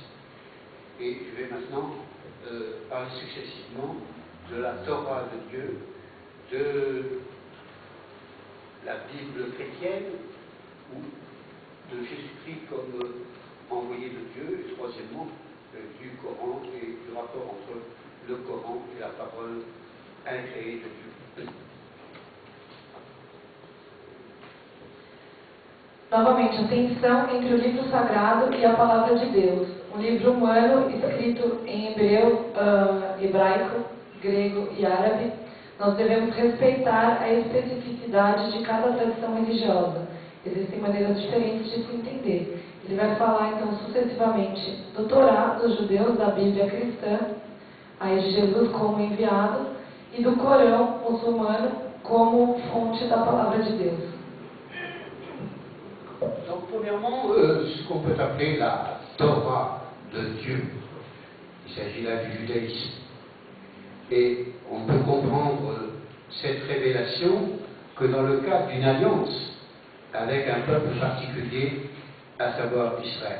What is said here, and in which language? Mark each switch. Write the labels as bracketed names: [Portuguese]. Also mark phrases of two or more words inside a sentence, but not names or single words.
[French] Et je vais maintenant parler successivement de la Torah de Dieu, de la Bible chrétienne ou de Jésus-Christ comme envoyé de Dieu, et troisièmement du Coran et du rapport entre le Coran et la parole incréée de Dieu. [Portuguese] Novamente, a tensão entre o livro sagrado e a palavra de Deus. Um livro humano escrito em hebraico, grego e árabe. Nós devemos respeitar a especificidade de cada tradição religiosa. Existem maneiras diferentes de se entender. Ele vai falar, então, sucessivamente do Torá, dos judeus, da Bíblia cristã, aí de Jesus como enviado, e do Corão muçulmano como fonte da palavra de Deus. [French] Donc, premièrement, ce qu'on peut appeler la Torah de Dieu. Il s'agit là du judaïsme. Et on peut comprendre cette révélation que dans le cadre d'une alliance avec un peuple particulier, à savoir Israël.